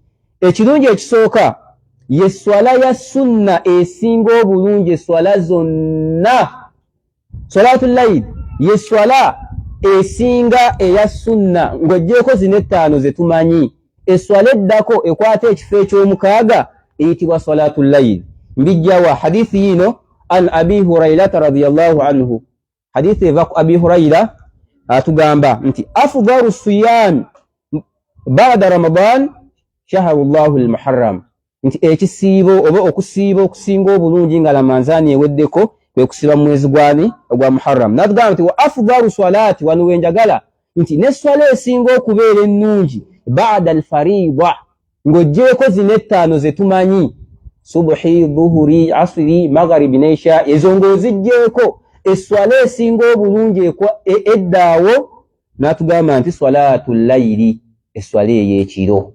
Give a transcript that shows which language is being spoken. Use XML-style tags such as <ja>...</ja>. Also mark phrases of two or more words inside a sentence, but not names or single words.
<lg>Ekirungi ekisooka ye swala ya sunna esinga obulungi eswala zonna.</lg> <ar>صلاة الليل</ar> <lg>ye swala esinga eya sunna ng'oggyeko zino 5 ze tumanyi. Eswala eddako ekwata ekifo eky'omukaaga eyitibwa</lg> <ar>صلاة الليل.</ar> <lg>Mbijjawa hadithi yino</lg> <ar>عن أبي هريرة رضي الله عنه.</ar> <lg>Hadithi eva ku abi huraira atugamba nti</lg> <ar>أفضل الصيام بعد رمضان شهر الله المحرم.</ar> <lg>nti ekisiibo oba okusiiba okusinga obulungi nga Ramadhaani eweddeko kwe kusiba mu mwezi gwani ogwa Muharram. N'atugamba nti</lg> <ar>وأفضل الصلاة,</ar> <lg>wano wenjagala nti ne swala esinga okubeera ennungi</lg> <ar>بعد الفريضة,</ar> <lg>ng'oggyeko zino ettaano ze tumanyi subuhi, dhuhuri, asiri, magharibi n'isha, ezo ng'oziggyeko esswala esinga obulungi eddaawo n'atugamba nti</lg> <ar>صلاة الليل,</ar> <lg>esswala ey'ekiro.</lg>